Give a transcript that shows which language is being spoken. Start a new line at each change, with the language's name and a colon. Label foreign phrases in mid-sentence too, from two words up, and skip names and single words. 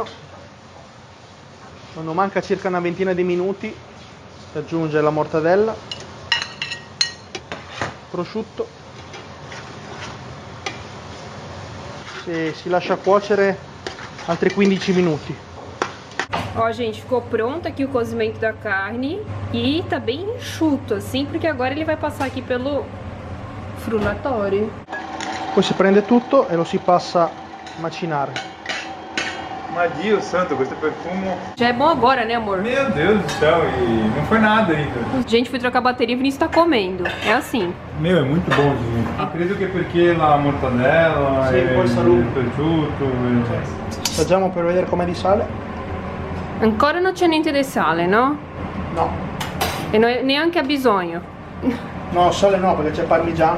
Italian: Quando manca circa una ventina di minuti si aggiunge la mortadella, prosciutto, si lascia cuocere altri 15 minuti.
Portuguese: Ó, gente, ficou pronto aqui o cozimento da carne e tá bem enxuto, assim, porque agora ele vai passar aqui pelo frullatori.
Italian: Poi si prende tutto e lo si passa a macinare. Ma Dio santo, questo profumo...
Portuguese: Já é bom agora, né, amor? Meu Deus do céu, e não foi nada ainda. Gente, fui trocar a bateria e o Vinícius tá comendo. É assim. Meu,
Italian: è molto buonissimo. Credo che perché la mortadella Sì, e poi il salume. il prosciutto... Assaggiamo per vedere com'è di sale. Ancora non c'è niente di sale, no? No, E neanche ha bisogno. no, sale no, perché c'è parmigiano.